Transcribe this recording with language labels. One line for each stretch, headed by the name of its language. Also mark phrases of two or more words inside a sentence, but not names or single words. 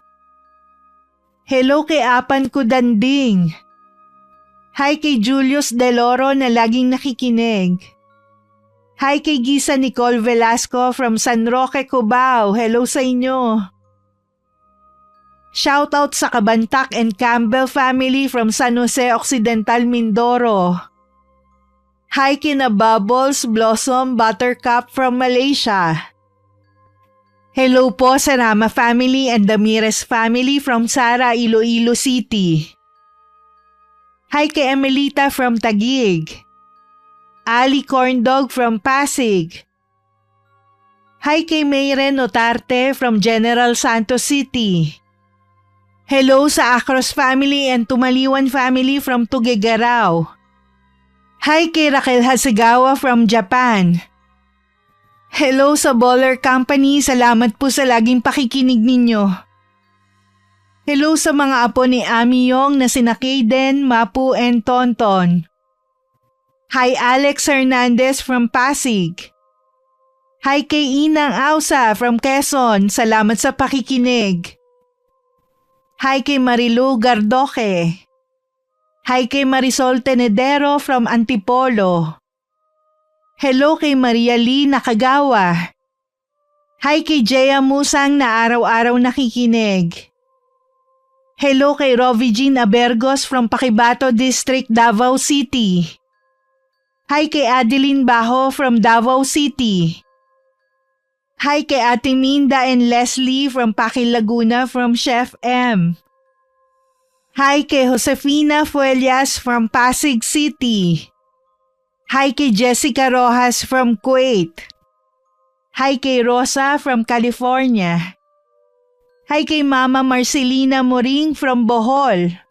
Filipino: Hello kay Apan Kudanding. Hi kay Julius Deloro na laging nakikinig. Hi kay Gisa Nicole Velasco from San Roque, Cubao. Hello sa inyo. Shoutout sa Kabantak and Campbell family from San Jose Occidental, Mindoro. Hi kina Bubbles, Blossom, Buttercup from Malaysia. Hello po sa Rama family and Damirez family from Sara, Iloilo City. Hi kay Emelita from Taguig. Ali Corndog from Pasig. Hi kay Mayren Otarte from General Santos City. Hello sa Acros family and Tumaliwan family from Tuguegarao. Hi kay Raquel Hasegawa from Japan. Hello sa Baller Company, salamat po sa laging pakikinig ninyo. Hello sa mga apo ni Ami Yong na sina Kaden, Mapu, and Tonton. Hi Alex Hernandez from Pasig. Hi kay Inang Ausa from Quezon, salamat sa pakikinig. Hi kay Marilu Gardoque. Hi kay Marisol Tenedero from Antipolo. Hello kay Maria Lee Nakagawa. Hi kay Jaya Musang na araw-araw nakikinig. Hello kay Rovi Jean Abergos from Paquibato District, Davao City. Hi kay Adeline Bajo from Davao City. Hi kay Ate Minda and Leslie from Pakil Laguna from Chef M. Hi kay Josefina Fuelias from Pasig City. Hi kay Jessica Rojas from Kuwait. Hi kay Rosa from California. Hi kay Mama Marcelina Moring from Bohol.